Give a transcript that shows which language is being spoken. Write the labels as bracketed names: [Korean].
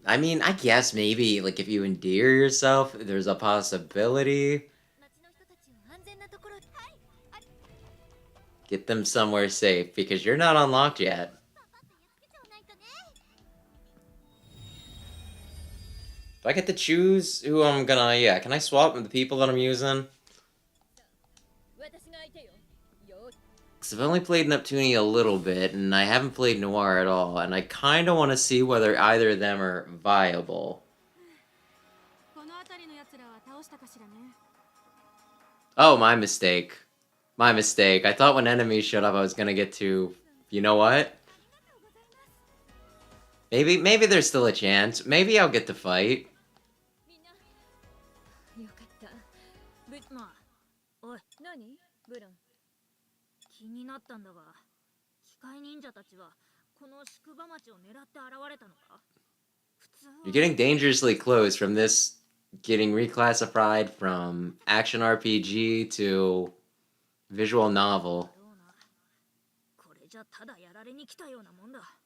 [English] I mean, I guess maybe, like, if you endear yourself, there's a possibility. [Japanese] 町の人たちを安全なところ。はい。 [English] Get them somewhere safe, because you're not unlocked yet. [Japanese] パパッとやっつけちゃわないとね。 [English] Do I get to choose who I'm gonna... Yeah, can I swap with the people that I'm using? [Japanese] 私が相手よ。よーし。 [English] Because I've only played Neptunia a little bit, and I haven't played Noir at all, and I kind of want to see whether either of them are viable. [Japanese] この辺りの奴らは倒したかしらね。 [English] Oh, my mistake. My mistake. I thought when enemies showed up I was gonna get to... You know what? Maybe there's still a chance. Maybe I'll get to fight. [Japanese] みんな。よかった。まあ、おい、何？ブラン。気になったんだが、機械忍者たちはこの宿場町を狙って現れたのか？普通は。 [English] You're getting dangerously close from this getting reclassified from action RPG to visual novel. [Japanese] これじゃただやられに来たようなもんだ。